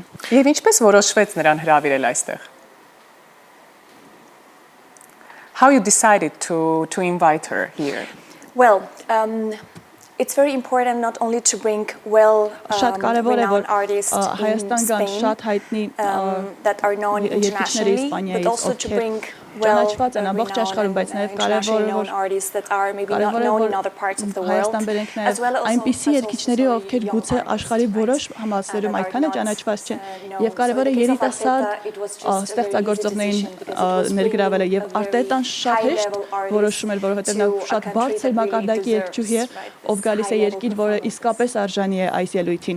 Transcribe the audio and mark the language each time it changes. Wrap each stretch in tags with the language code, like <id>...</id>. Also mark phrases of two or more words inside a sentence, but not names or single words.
<hy>Եվ ինչպես որոշվեց նրան հրավիրել այստեղ։</hy> <en>How you decided to invite her here? Well, it's very important not only to bring renowned artists in Spain that are known internationally, but also to bring international artists that are maybe not known in other parts of the world, as well as</en> <hy>այնպիսի երգիչների, ովքեր գուցե աշխարհի որոշ համալսարանում այդքան է ճանաչված չեն, եւ կարևորը երիտասարդ ստեղծագործողներին ներգրավելը եւ Արտետան շատ հեշտ որոշում էր, որովհետեւ նա շատ բարձր մակարդակի երգչուհի է, ով գալիս է երկիր, որը իսկապես արժանի է այս ելույթին։</hy>